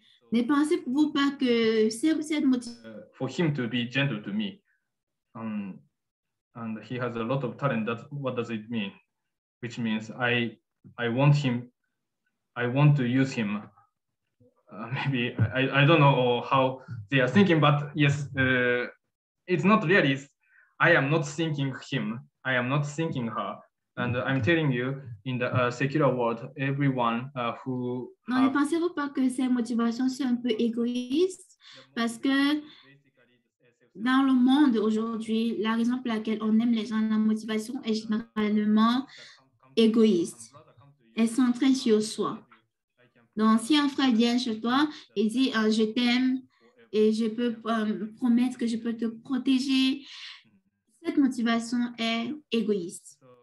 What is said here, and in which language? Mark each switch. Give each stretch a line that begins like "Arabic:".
French: Ne pensez-vous pas que cette motivation...
English: For him to be gentle to me, and he has a lot of talent. What does it mean? Which means I want to use him. Maybe I don't know how they are thinking, but yes, it's not really. I am not thinking him. I am not thinking her. And I'm telling you, in the secular world, everyone who...
French: Non, ne pensez-vous pas que ces motivations sont un peu égoïstes? Parce que dans le monde aujourd'hui, la raison pour laquelle on aime les gens, la motivation est généralement égoïste, est centrée sur soi. Donc, si un frère vient chez toi et dit je t'aime et je peux promettre que je peux te protéger, cette motivation est égoïste.